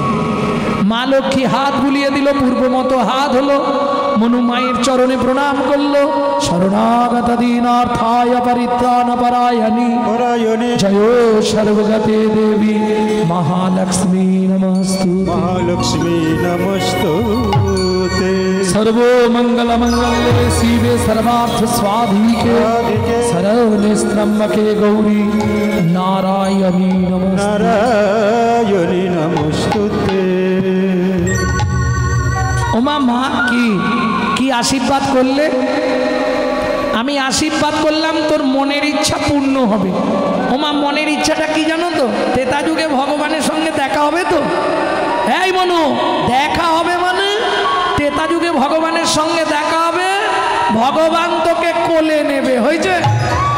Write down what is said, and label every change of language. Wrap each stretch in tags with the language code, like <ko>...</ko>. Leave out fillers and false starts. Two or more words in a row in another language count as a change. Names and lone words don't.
<bn>মা লক্ষ্মী হাত বুলিয়ে দিল, পূর্ব মতো হাত হলো। মনু মায়ের চরণে প্রণাম করলো।</bn> <sa>শরণাগত দীনার্থায় পরিত্রাণ পরায়ণী পরায়ণে জয় সর্বগতে দেবী মহালক্ষ্মী নমস্তু। মহালক্ষ্মী নমস্তুতে। सर्वमंगल मंगले शिवे सर्वार्थ स्वाधिके शरण्ये त्र्यंबके गौरी नारायणी नमोस्तुते। নারায়ণী নমস্তুতে।</sa> <bn>ওমা মা কি আশীর্বাদ করলে? আমি আশীর্বাদ করলাম তোর মনের ইচ্ছা পূর্ণ হবে। ওমা মনের ইচ্ছাটা কি জানো তো? তেতা যুগে ভগবানের সঙ্গে দেখা হবে তো। এই মনু, দেখা হবে মানে তেতা যুগে ভগবানের সঙ্গে দেখা হবে, ভগবান তোকে কোলে নেবে।</bn>